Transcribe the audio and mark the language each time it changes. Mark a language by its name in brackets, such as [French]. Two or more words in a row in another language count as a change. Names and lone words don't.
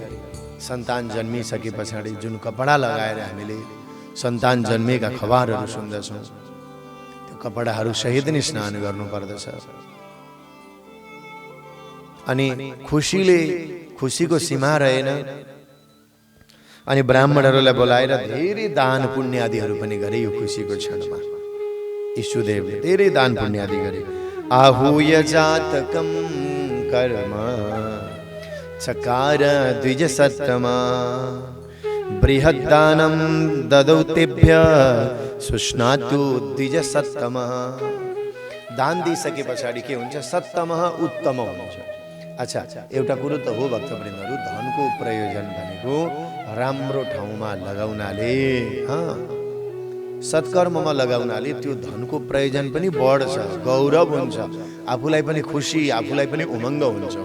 [Nepali] सन्तान जन्मिसके पछाडि जुन कपडा लगाएर हामीले सन्तान जन्मेका खबरहरू सुन्दछौँ, त्यो कपडाहरू सहित नै स्नान गर्नुपर्दछ। अनि खुसीको सीमा रहेन। अनि ब्राह्मणहरूलाई बोलाएर धेरै दान पुण्य आदिहरू पनि गरे। यो खुसीको क्षणमा ईशुदेवले धेरै दान पुण्य आदि गरे। [Sanskrit] आहूय जातकं कर्म चकार द्विज सत्तमा बृहद्दानं ददौ तेभ्य सुस्नातु द्विज सत्तमा। [Nepali] दान दिइसके पछाडि के हुन्छ? सत्तमः उत्तम हुन्छ। अच्छा, एउटा कुरो त हो भक्तवृन्दहरू, धनको प्रयोजन भनेको राम्रो ठाउँमा लगाउनाले, सत्कर्ममा लगाउनाले त्यो धनको प्रयोजन पनि बढ्छ, गौरव हुन्छ, आफूलाई पनि खुसी, आफूलाई पनि उमङ्ग हुन्छ हो।